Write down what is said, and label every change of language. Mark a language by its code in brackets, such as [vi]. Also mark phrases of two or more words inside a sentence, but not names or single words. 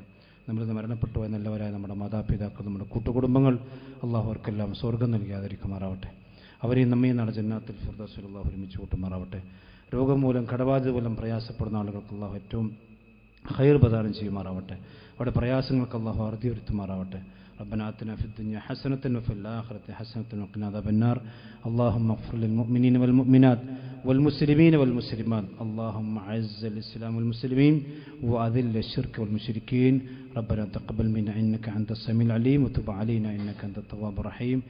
[ml] നമ്മളിന്ന് മരണപ്പെട്ടു പോയ നല്ലവരായ നമ്മുടെ മാതാപിതാക്കൾ, നമ്മുടെ കൂട്ടുകുടുംബങ്ങൾ അള്ളാഹു അവർക്കെല്ലാം സ്വർഗ്ഗം നൽകിയാതിരിക്കുമാറാവട്ടെ. അവരെയും നമ്മയും നാളെ ജന്നാത്തുൽ ഫിർദൗസിൽ അള്ളാഹു ഒരുമിച്ച് കൂട്ടുമാറാവട്ടെ. രോഗം മൂലം കടബാധ്യത മൂലം പ്രയാസപ്പെടുന്ന ആളുകൾക്ക് അള്ളാഹു ഏറ്റവും ഖൈർ പ്രദാനം ചെയ്യുമാറാവട്ടെ. അവിടെ പ്രയാസങ്ങൾക്ക് അള്ളാഹു അറുതി വരുത്തുമാറാവട്ടെ. [ar] ربنا آتنا في الدنيا حسنة وفي الآخرة حسنة وقنا عذاب النار. اللهم اغفر للمؤمنين والمؤمنات والمسلمين والمسلمات. اللهم أعز الإسلام والمسلمين وأذل الشرك والمشركين. ربنا تقبل منا إنك أنت السميع العليم وتب علينا إنك أنت التواب الرحيم.